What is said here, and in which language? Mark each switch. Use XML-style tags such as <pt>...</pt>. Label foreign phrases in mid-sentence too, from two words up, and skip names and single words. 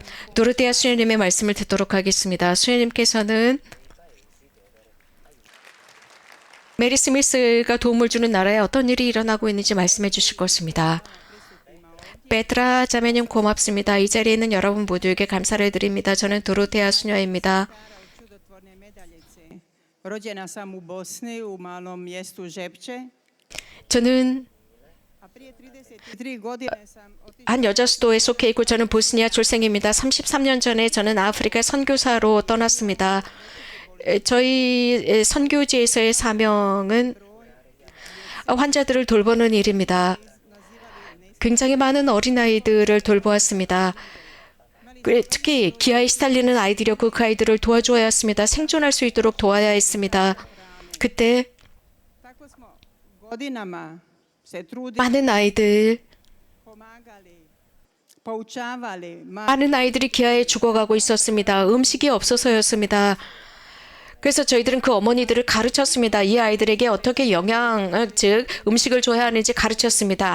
<ko>도로테아 수녀님의 말씀을 듣도록 하겠습니다. 수녀님께서는 메리 스미스가 도움을 주는 나라에 어떤 일이 일어나고 있는지 말씀해 주실 것입니다. 베트라 자매님 고맙습니다. 이 자리에 있는 여러분 모두에게 감사를 드립니다. 저는 도로테아 수녀입니다.</ko> <hr>Rođena sam u Bosni, u malom mjestu Žepče.</hr> <ko>저는</ko> <hr>A prije 33 godine sam otišla</hr> <ko>한 여자 수도에 속해 있고 저는 보스니아 출생입니다. 33년 전에 저는 아프리카 선교사로 떠났습니다. 저희 선교지에서의 사명은 환자들을 돌보는 일입니다. 굉장히 많은 어린아이들을 돌보았습니다. 특히 기아에 시달리는 아이들이었고 그 아이들을 도와줘야 했습니다. 생존할 수 있도록 도와야 했습니다. 그때</ko> <hr>Tako smo godinama se trudili,</hr> <ko>많은 아이들,</ko> <hr>pomagali, poučavali.</hr> <ko>많은 아이들이 기아에 죽어가고 있었습니다. 음식이 없어서였습니다. 그래서 저희들은 그 어머니들을 가르쳤습니다. 이 아이들에게 어떻게 즉 음식을 줘야 하는지 가르쳤습니다.</ko>